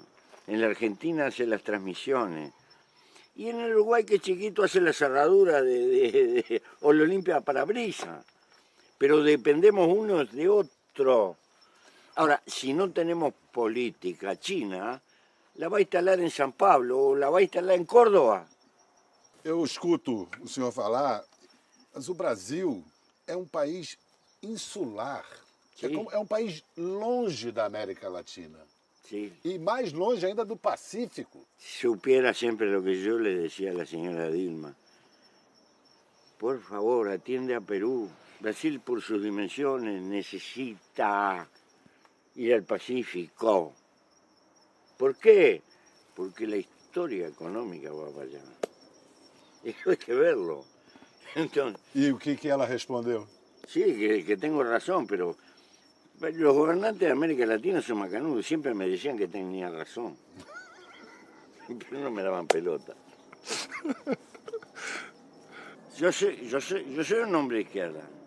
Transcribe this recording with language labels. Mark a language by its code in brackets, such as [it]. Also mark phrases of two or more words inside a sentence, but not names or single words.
[es] En la Argentina hace las transmisiones. Y en el Uruguay, que chiquito, hace la cerradura o lo limpia parabrisas. Pero dependemos unos de otros. Ahora, si no tenemos política, China la va a instalar en San Pablo o la va a instalar en Córdoba. [pt] Eu escuto o senhor falar, mas o Brasil é um país insular. É um país longe da América Latina. [es] Sí. [pt] E mais longe ainda do Pacífico. [es] Supiera siempre lo que yo le decía a la señora Dilma. Por favor, atiende a Perú. Brasil, por sus dimensiones, necesita ir al Pacífico. ¿Por qué? Porque la historia económica va para allá. Eso hay que verlo. Entonces, [pt] E o que ela respondeu? [es] sí, que tengo razón, pero los gobernantes de América Latina son macanudos. Siempre me decían que tenía razón. Pero no me daban pelota. Yo soy un hombre de izquierda.